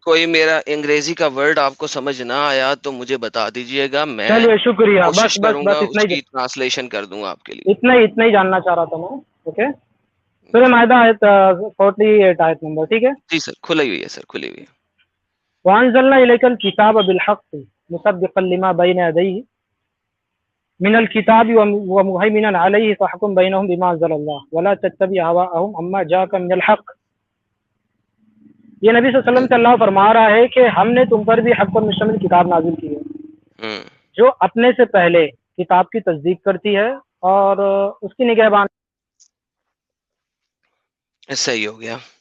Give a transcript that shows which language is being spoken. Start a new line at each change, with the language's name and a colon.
Urdu: کوئی میرا انگریزی کا ورڈ آپ کو سمجھ نہ آیا تو مجھے بتا دیجئے گا, میں چلیے شکریہ, بس کوشش بس کروں گا بس اس کی ٹرانسلیشن کر دوں آپ کے لیے. اتنا ہی جاننا چاہ رہا تھا میں. اوکے, سورہ جی معاہدہ آیت 48 آیت نمبر, ٹھیک ہے. جی سر کھلی ہوئی ہے, سر کھلی ہوئی ہے.
Arabic: وَأَنزَلْنَا إِلَيْكَ الْكِتَابَ بِالْحَقِّ مُصَدِّقًا لِمَا بَيْنَ يَدَيْهِ من الكتاب ومهيمنا عليه فاحكم بينهم بما انزل الله ولا تتبع هواءهم عما جاءك من الحق.
Urdu: یہ نبی صلی اللہ علیہ وسلم سے اللہ فرما رہا ہے کہ ہم نے تم پر بھی حق پر مشتمل کتاب نازل کی ہے ہوں. جو اپنے سے پہلے کتاب کی تصدیق کرتی ہے اور اس کی نگہبان. صحیح ہو گیا.